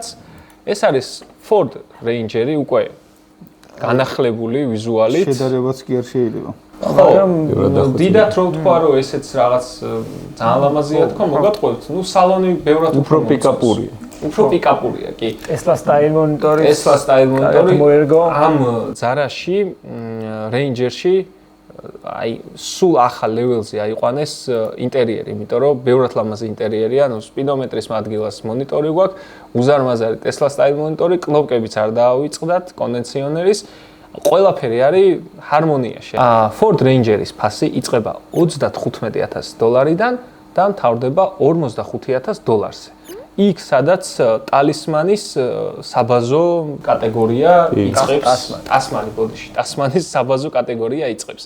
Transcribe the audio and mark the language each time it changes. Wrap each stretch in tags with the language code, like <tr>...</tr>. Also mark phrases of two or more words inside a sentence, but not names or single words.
<ka>ეს არის Ford Ranger-ი უკვე განახლებული ვიზუალით. შედარებაც კი არ შეიძლება. მაგრამ დიდად რო თქვა, რომ ესეც რაღაც ძალიან ლამაზია თქო, მოგატყუებთ. ნუ სალონი ბევრად უფრო პიკაპურია. უფრო პიკაპურია, კი.</ka> <en>Tesla style monitor-ი. Tesla style monitor-ი</en> <ka>მოერგო. ამ ზარაში, Ranger-ში აი სულ ახალ ლეველზე აიყვანეს ინტერიერი, იმიტომ რომ ბევრად ლამაზი ინტერიერია, ანუ სპიდომეტრის ადგილას მონიტორი გვაქვს, უზარმაზარი</ka> <en>Tesla style monitor-</en> <ka>ი, კნოპკებიც არ დაავიწყდათ, კონდიციონერის, ყველაფერი არის ჰარმონიაში. Ford Ranger-ის ფასი იწყება $35,000-დან და მთავრდება $45,000-ზე. იქ სადაც ტალისმანის საბაზო კატეგორია იწყებს, Tasman-ი ბოდიში, Tasman-ის საბაზო კატეგორია იწყებს.</ka>